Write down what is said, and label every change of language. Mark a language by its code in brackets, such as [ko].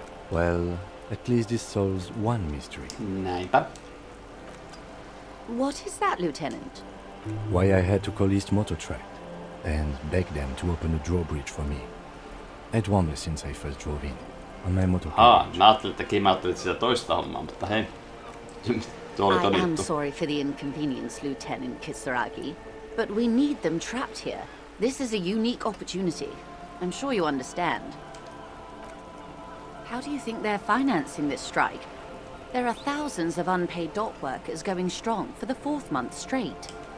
[en] Well, at least this solves one mystery. [fi] Näinpä. [en] What is that, Lieutenant? Why I had to call East Motor Tract and beg them to open a drawbridge for me. I'd wondered since I first drove in on my motor carriage. [fi] Mä ajattelin, että kimauttelit sitä toista hommaa, mutta hei. Tuo oli ton [en] I am [fi] juttu. [en] sorry for the inconvenience, Lieutenant Kisaragi, but we need them trapped here. This is a unique opportunity. I'm sure you understand. How do you think they're financing this strike? There are thousands of unpaid dock workers going strong for the 4th month straight.